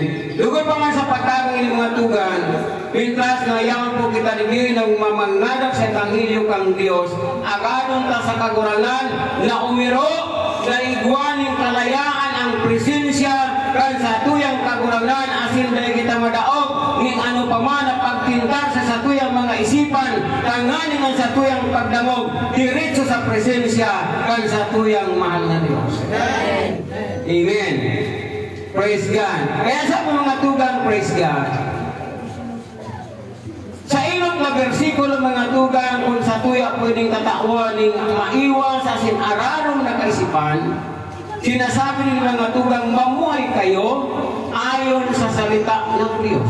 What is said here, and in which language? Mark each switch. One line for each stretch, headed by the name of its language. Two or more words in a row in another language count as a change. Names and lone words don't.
Bikol: Lugod pa man sa pagdangog ng mga tugang, pintas na yaman po kita nibigay ng mamangadak sa Ebanghelyo kang Diyos, agadon ta sa kagurangan na umiro na iguaning kalayaan ang presensya kan sa tuyang kagurangan asin dahil kita madaog ng ano pa man na pagtintar sa satuyang mga isipan tanganing ang satuyang pagdangog diretso sa presensya kan sa tuyang mahal na Diyos.
English: Amen. Praise God.
Bikol: Kaya sa mga tugang,
English: praise God.
Bikol: Sa inot na versikulo mga tugang, kung sa tuya pwedeng tatawaning ang maiwas sa sinararong na kaisipan, sinasabi ng mga tugang,
Filipino: mamuhay kayo ayon sa salita ng Diyos.